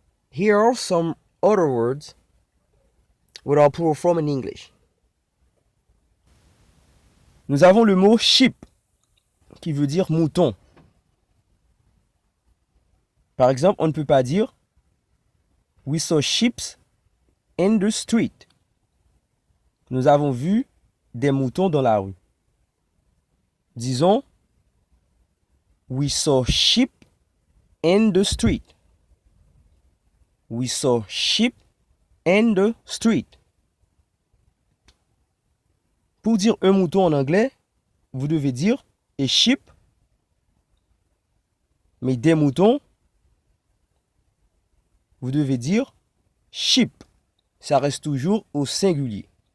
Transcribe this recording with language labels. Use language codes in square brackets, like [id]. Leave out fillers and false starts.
[en] Here are some other words with our plural form in English. [fr] Nous avons le mot sheep qui veut dire mouton. Par exemple, on ne peut pas dire we saw sheep in the street. Nous avons vu des moutons dans la rue. [en] Disons we saw sheep in the street. We saw sheep in the street. [fr] Pour dire un mouton en anglais, vous devez dire a sheep. Mais des moutons, vous devez dire sheep. Ça reste toujours au singulier.